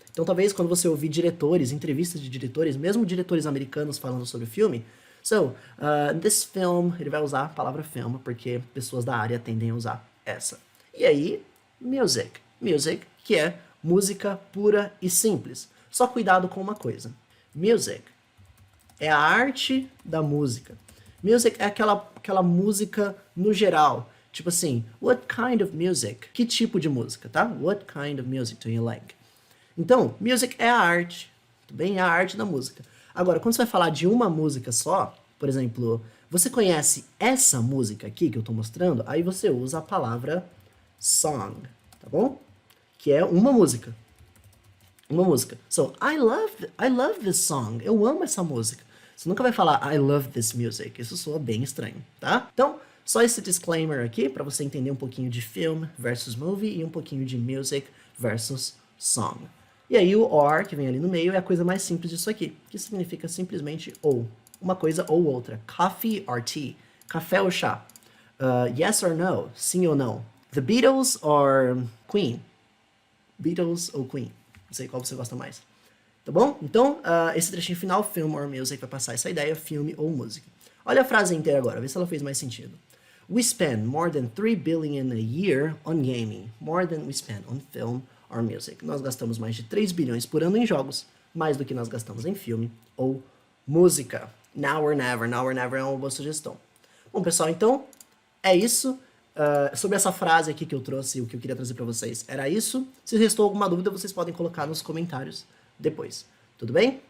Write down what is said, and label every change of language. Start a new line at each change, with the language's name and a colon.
Portuguese: Então, talvez quando você ouvir diretores, entrevistas de diretores, mesmo diretores americanos falando sobre o filme,
English: this film,
Portuguese: ele vai usar a palavra film, porque pessoas da área tendem a usar essa. E aí, music. Music, que é música pura e simples. Só cuidado com uma coisa. Music é a arte da música. Music é aquela música no geral. Tipo assim,
English: what kind of music?
Portuguese: Que tipo de música, tá?
English: What kind of music do you like?
Portuguese: Então, music é a arte, tudo bem? É a arte da música. Agora, quando você vai falar de uma música só, por exemplo, você conhece essa música aqui que eu tô mostrando? Aí você usa a palavra song, tá bom? Que é uma música. Uma música.
English: So, I love this song.
Portuguese: Eu amo essa música. Você nunca vai falar
English: I love this music.
Portuguese: Isso soa bem estranho, tá? Então, só esse disclaimer aqui para você entender um pouquinho de film versus movie e um pouquinho de music versus song. E aí o or, que vem ali no meio, é a coisa mais simples disso aqui, que significa simplesmente ou. Uma coisa ou outra.
English: Coffee or tea.
Portuguese: Café ou chá.
English: Yes or no.
Portuguese: Sim ou não. The Beatles or Queen. Beatles ou Queen. Não sei qual você gosta mais. Tá bom? Então, esse trechinho final,
English: film or music,
Portuguese: vai passar essa ideia, filme ou música. Olha a frase inteira agora, vê se ela fez mais sentido.
English: We spend more than 3 billion a year on gaming, more than we spend on film or music.
Portuguese: Nós gastamos mais de 3 bilhões por ano em jogos, mais do que nós gastamos em filme ou música.
English: Now or never
Portuguese: é uma boa sugestão. Bom, pessoal, então, é isso. Sobre essa frase aqui que eu trouxe, o que eu queria trazer para vocês era isso. Se restou alguma dúvida, vocês podem colocar nos comentários depois. Tudo bem?